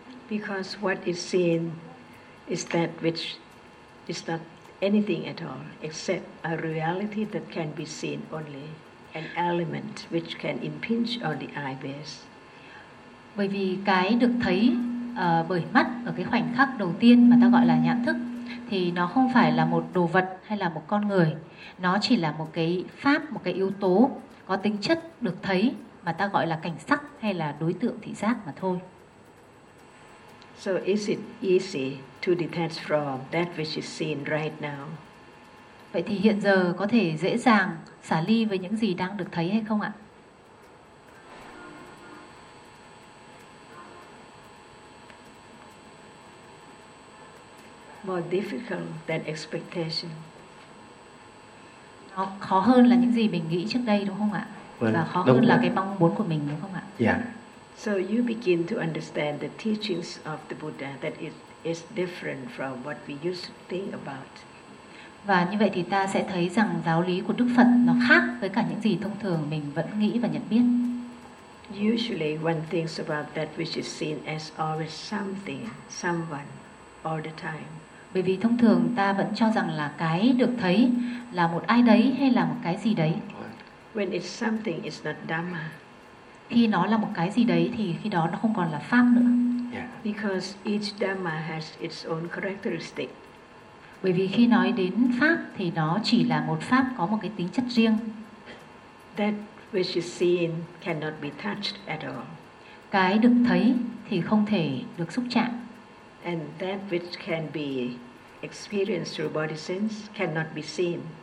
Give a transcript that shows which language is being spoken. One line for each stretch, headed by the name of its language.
English: Because what is seen is that which is not anything at all, except a reality that can be seen only, an element which can impinge on the eye base.
Vietnamese: Bởi vì cái được thấy bởi mắt ở cái khoảnh khắc đầu tiên mà ta gọi là nhãn thức thì nó không phải là một đồ vật hay là một con người. Nó chỉ là một cái pháp, một cái yếu tố có tính chất được thấy mà ta gọi là cảnh sắc hay là đối tượng thị giác mà thôi.
English: So is it easy to detach from that which is seen right now?
Vietnamese: Vậy thì hiện giờ có thể dễ dàng xả ly với những gì đang được thấy hay không ạ?
English: More difficult than expectation.
Vietnamese: Nó khó hơn là những gì mình nghĩ trước đây đúng không ạ? Và khó hơn là cái mong muốn của mình đúng không ạ?
English: Yeah. So you begin to understand the teachings of the Buddha that is different from what we used to think about.
Vietnamese: Và như vậy thì ta sẽ thấy rằng giáo lý của Đức Phật nó khác với cả những gì thông thường mình vẫn nghĩ và nhận biết.
English: Usually one thinks about that which is seen as always something, someone, all the time.
Vietnamese: Bởi vì thông thường ta vẫn cho rằng là cái được thấy là một ai đấy hay là một cái gì đấy.
English: When it's something, it's not Dhamma.
Vietnamese: Khi nó là một cái gì đấy thì khi đó nó không còn là pháp nữa.
English: Yeah. Because each Dhamma has its own characteristic.
Vietnamese: Bởi vì khi nói đến pháp thì nó chỉ là một pháp có một cái tính chất riêng.
English: That which is seen cannot be touched at all.
Vietnamese: Cái được thấy thì không thể được xúc chạm.
English: And that which can be experienced through body sense cannot be seen.